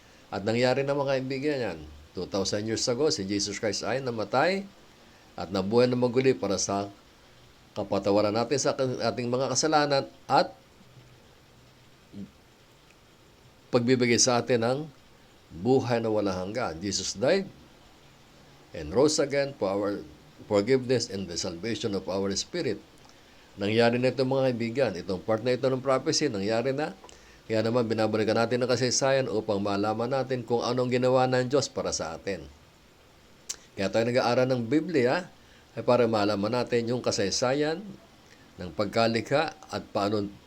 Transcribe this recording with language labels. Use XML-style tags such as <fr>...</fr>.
<tl>At nangyari na, mga kaibigan yan. 2,000 years ago, si Jesus Christ ay namatay at nabuhay na maguli para sa kapatawaran natin sa ating mga kasalanan at pagbibigay sa atin ng buhay na walang hanggan.</tl> <en>Jesus died and rose again for our forgiveness and the salvation of our spirit.</en> <tl>Nangyari na ito, mga kaibigan. Itong part na ito ng prophecy, nangyari na. Kaya naman, binabalikan natin ang kasaysayan upang malaman natin kung anong ginawa ng Diyos para sa atin. Kaya tayo nag-aaral ng Biblia ay para malaman natin yung kasaysayan ng pagkalikha at paano</tl>